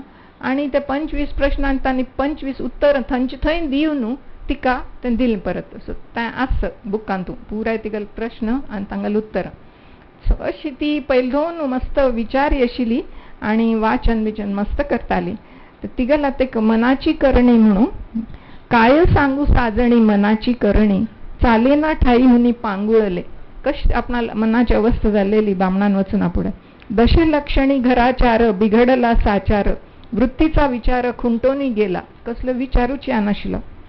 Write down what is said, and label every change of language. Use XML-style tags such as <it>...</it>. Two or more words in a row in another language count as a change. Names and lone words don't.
<kok>आनी ते 25 प्रश्नांक तांणी 25 उत्तर थंय दिवन तिका तें दिलें परत. सो तें आस बुकांतू पुराय तिगेल प्रश्न आनी तांगेल उत्तर. सो अशी ती पयली दोन मस्त विचारी आशिल्ली आनी वाचन बिचन मस्त करताली. तर तिगेल आतां एक मनाची करणी म्हणून.</kok> <mr>काय सांगू साजणी मनाची करणी, चालेना ठाई हुनी पांगुळले.</mr> <kok>कशी आपणा मनाची अवस्था जाल्लेली बामणान वचून पुढे.</kok> <mr>दशलक्षणी घराचार बिघडला साचार, वृत्तीचा विचार खुंटोनी गेला.</mr> <kok>कसलं विचारूच नाशिल्लो.</kok>